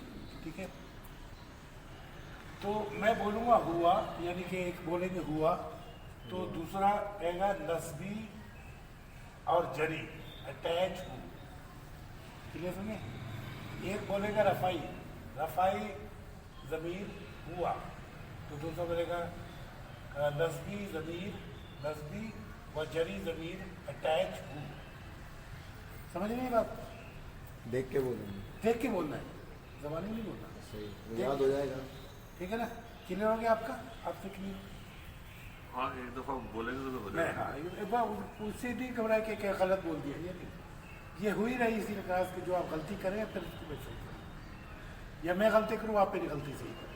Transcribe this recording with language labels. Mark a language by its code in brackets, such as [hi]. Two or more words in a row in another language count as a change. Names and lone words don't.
[ur] ٹھیک ہے, تو میں بولوں گا ہوا, یعنی کہ ایک بولیں گے ہوا تو دوسرا کہے گا نسبی اور جری, اٹیچ ہو. کلیئر سنیں. ایک بولے گا رفائی, رفائی ضمیر ہوا, تو دوسرا بولے گا نسبی ضمیر, نسبی و جری ضمیر اٹیچ ہو. سمجھ نہیں بات؟ دیکھ کے بولیں گے, دیکھ کے بولنا ہے, زبانی نہیں بولنا. صحیح, یاد ہو جائے گا. ٹھیک ہے نا, کلیئر ہو گیا آپ کا؟ آپ سے کلیئر؟ ہاں, ایک دفعہ بولیں گے تو ہو جائے گا. ہاں, ایک بار اس سے نہیں گھبرائے کہ کیا غلط بول دیا. یہ نہیں, یہ ہوئی رہی اسی کلاس کی, جو آپ غلطی کریں پھر اس کو میں صحیح کریں, یا میں غلطی کروں آپ میری غلطی صحیح کریں.